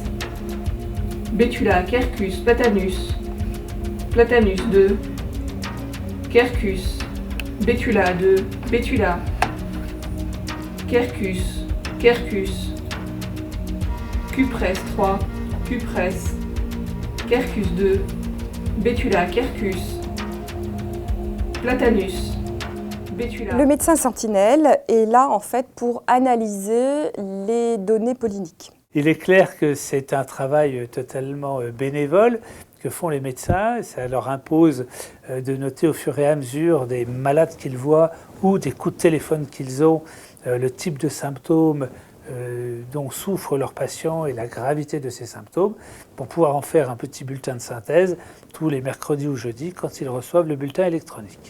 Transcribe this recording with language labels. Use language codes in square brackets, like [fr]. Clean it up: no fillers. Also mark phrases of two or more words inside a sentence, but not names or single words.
[la] Betula, Quercus, Platanus, Platanus 2, Quercus, Betula 2, Betula, Quercus, Quercus, Cupresse 3, Cupresse, Quercus 2, Betula, Quercus, Platanus, Betula. [fr] Le médecin sentinelle est là en fait pour analyser les données polliniques. Il est clair que c'est un travail totalement bénévole que font les médecins. Ça leur impose de noter au fur et à mesure des malades qu'ils voient ou des coups de téléphone qu'ils ont, le type de symptômes dont souffrent leurs patients et la gravité de ces symptômes, pour pouvoir en faire un petit bulletin de synthèse tous les mercredis ou jeudis quand ils reçoivent le bulletin électronique.